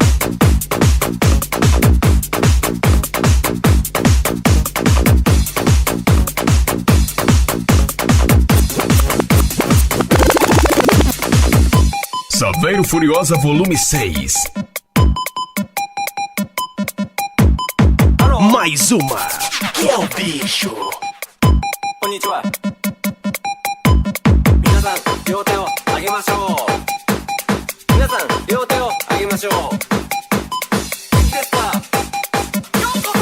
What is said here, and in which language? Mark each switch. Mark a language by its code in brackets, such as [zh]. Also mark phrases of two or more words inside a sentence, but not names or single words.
[pt] Saveiro Furiosa Volume 6. Mais uma, que é o bicho. [ja] こんにちは。皆さん、両手を上げましょう。皆さん、両手を上げましょう。元気ですか？ようこそ。